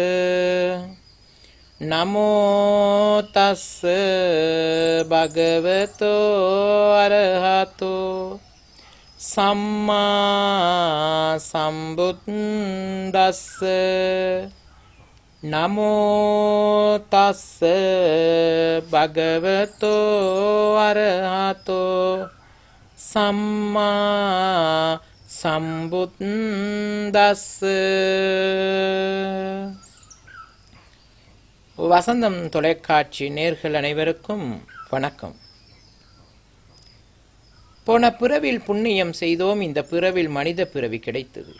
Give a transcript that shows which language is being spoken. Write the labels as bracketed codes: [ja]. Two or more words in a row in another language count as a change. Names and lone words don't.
[pi] නමෝ තස්ස භගවතෝ අරහතෝ සම්මා සම්බුද්දස්ස. නමෝ තස්ස භගවතෝ අරහතෝ සම්මා சம்புத்தஸ்ஸ. [ta] வசந்தம் தொலைக்காட்சி நேயர்கள் அனைவருக்கும் வணக்கம். போன பிறவில் புண்ணியம் செய்தோம், இந்த பிறவில் மனித பிறவி கிடைத்தது.